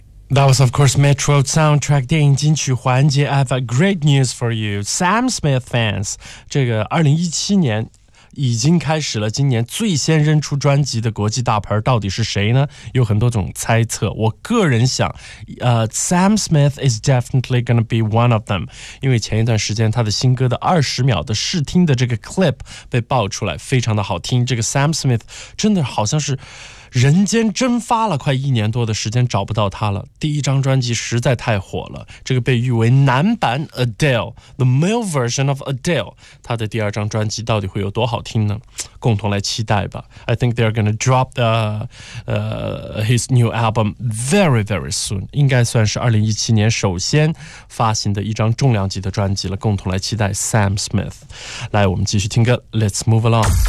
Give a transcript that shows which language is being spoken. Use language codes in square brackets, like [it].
[en] That was, of course, Metro Soundtrack [zh] 电影金曲环节。 [en] I have a great news for you, Sam Smith fans. [zh] 这个2017年已经开始了，今年最先扔出专辑的国际大牌到底是谁呢？有很多种猜测。我个人想， [en] Sam Smith is definitely gonna be one of them. [zh] 因为前一段时间他的新歌的20秒的试听的这个 clip 被爆出来，非常的好听。这个 Sam Smith 真的好像是人间蒸发了，快一年多的时间找不到他了。第一张专辑实在太火了，这个被誉为男版 Adele, [en] The male version of Adele, [zh] 他的第二张专辑到底会有多好听呢？共同来期待吧。 [en] I think they're gonna drop his new album very very soon, [zh] 应该算是2017年首先发行的一张重量级的专辑了，共同来期待 Sam Smith。来，我们继续听歌， [en] Let's move along。